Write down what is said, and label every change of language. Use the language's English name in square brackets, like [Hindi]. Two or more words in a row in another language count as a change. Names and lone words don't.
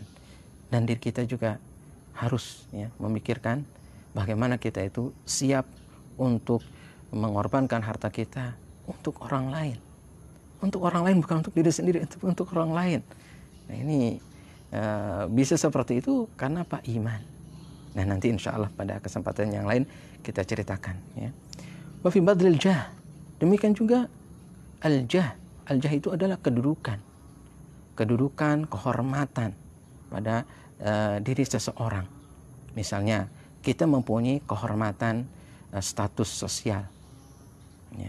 [Indonesian] Dan diri kita juga harus ya, memikirkan bagaimana kita itu siap untuk mengorbankan harta kita untuk orang lain. Untuk orang lain, bukan untuk diri sendiri, untuk orang lain. Nah, ini bisa seperti itu karena apa? Iman. Nah, nanti [Arabic] إن شاء الله [Indonesian] pada kesempatan yang lain kita ceritakan. Ya. [Arabic] وفي بذل الجاه. [Indonesian] Demikian juga al-jah. Al-jah itu adalah kedudukan. Kedudukan, kehormatan pada diri seseorang. Misalnya, kita mempunyai kehormatan status sosial. Ya.